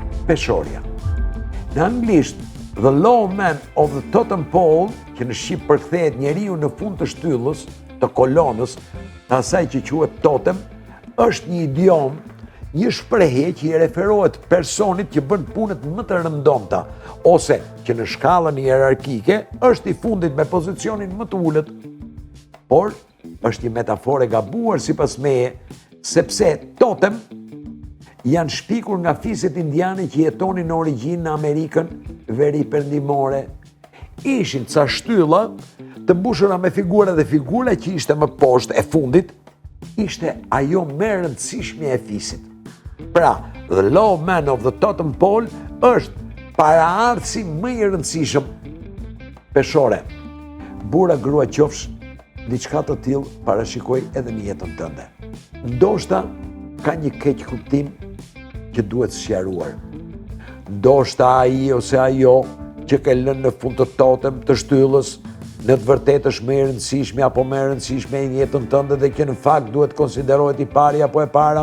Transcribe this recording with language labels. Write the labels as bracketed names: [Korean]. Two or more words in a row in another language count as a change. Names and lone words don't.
[Albanian] peshorja. Në anglisht, [English] the low man of the totem pole, [Albanian] që në shqip përkthehet njeriu në fund të shtyllës, të kolonës, të asaj që quhet totem, është një idiom, një shprehje që i referohet personit që bën punët më të rëndomta, ose që në shkallën hierarkike është i fundit me pozicionin më të ulët. Por, është një metaforë e gabuar sipas meje, sepse totem janë shpikur nga fiset indiane që jetonin në origjinë në Amerikën veriperëndimore. Ishin ca shtylla të mbushura me figura dhe figura që ishte më poshtë e fundit, ishte ajo më e rëndësishme e fisit. Pra, [English] the low man of the totem pole [Albanian] është paraardhësi më i rëndësishëm peshore. Burra, grua, qofsh, diçka të tillë parashikoj edhe në jetën tënde. Ndoshta ka një keq kuptim që duhet sqaruar. Ndoshta ai ose ajo që ke lënë në fund të totem të shtyllës, në të vërtetë është më e rëndësishme apo më e rëndësishme në jetën tënde dhe që në fakt duhet konsiderohet i pari apo e para?